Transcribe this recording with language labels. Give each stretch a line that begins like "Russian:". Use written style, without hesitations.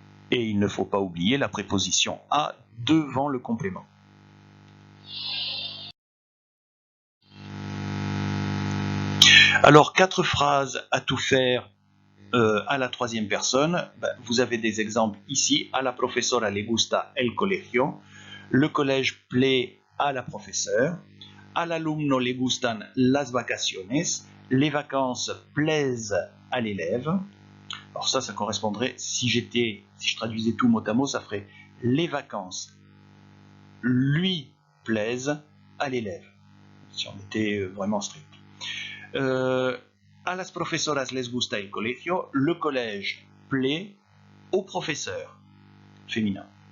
French: Et il ne faut pas oublier la préposition à devant le complément. Alors, 4 phrases à tout faire à la 3e personne. Vous avez des exemples ici.
Spanish: A la profesora le gusta el colegio.
French: Le collège plaît à la professeure.
Spanish: Al alumno le gustan las vacaciones.
French: Les vacances plaisent à l'élève. Alors ça correspondrait, si je traduisais tout mot à mot, ça ferait les vacances lui plaisent à l'élève, si on était vraiment strict.
Spanish: A las profesoras les gusta el colegio,
French: le collège plaît aux professeurs, féminin.